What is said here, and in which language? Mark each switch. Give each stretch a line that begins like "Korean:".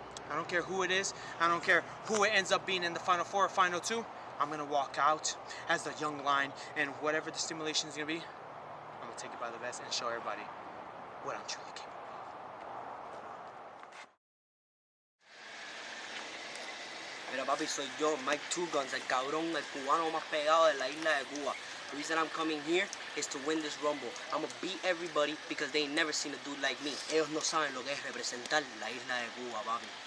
English: I don't care who it is, I don't care who it ends up being in the Final Four or Final Two, I'm gonna walk out as the Young Lion, and whatever the stimulation is gonna be, I'm gonna take it by the best and show everybody what I'm truly capable.
Spanish: Mira papi, soy yo, Mike Two Guns, el cabrón, el cubano más pegado de la isla de Cuba.
English: The reason I'm coming here is to win this Rumble. I'm gonna beat everybody because they ain't never seen a dude like me.
Spanish: Ellos no saben lo que es representar la isla de Cuba, papi.